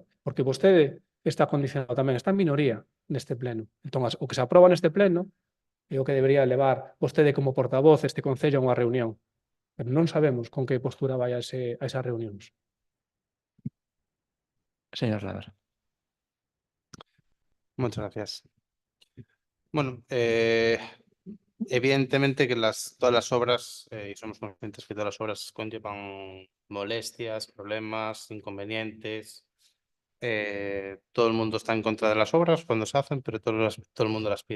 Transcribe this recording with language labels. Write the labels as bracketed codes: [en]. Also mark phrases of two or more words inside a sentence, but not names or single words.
[gl] Porque vostede está condicionado tamén, está en minoría neste pleno. Entón, o que se aproba neste pleno é o que debería levar vostede como portavoz este Concello a unha reunión. Pero non sabemos con que postura vai a esas reunións. Señor Ladra. [es] Muchas gracias. Bueno, evidentemente que todas las obras, y somos conscientes que todas las obras conllevan molestias, problemas, inconvenientes. Todo el mundo está en contra de las obras cuando se hacen, pero todo el mundo las pide.